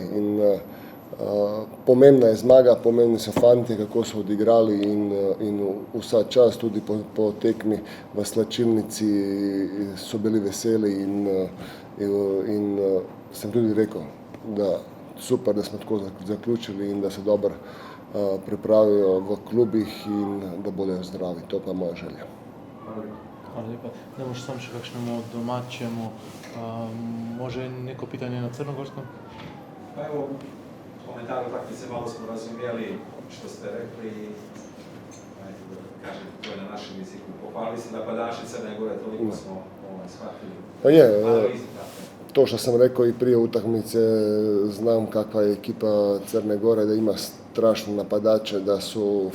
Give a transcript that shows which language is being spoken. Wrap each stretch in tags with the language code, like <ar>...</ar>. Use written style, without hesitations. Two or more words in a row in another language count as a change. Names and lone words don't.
<sl>In pomembna je zmaga, pomembni so fantje, kako so odigrali in vsa čast tudi po tekmi v slačilnici so bili veseli in sem tudi rekel, da super, da smo tako zaključili in da se dobro pripravijo v klubih in da bodo zdravi. To pa je moja želja. Hvala lepa. Da boš sam še kakšnemu domačemu,</sl> <hr>može neko pitanje na crnogorskom?</hr> <sr>Pa evo, komentar o takmice malo smo razumjeli što ste rekli i kažete to je na našem jeziku. Pohvalili se napadači Crne Gore, toliko smo shvatili.</sr> <hr>Pa je, to što sam rekao i prije utakmice, znam kakva je ekipa Crne Gore, da ima strašne napadače, da su</hr>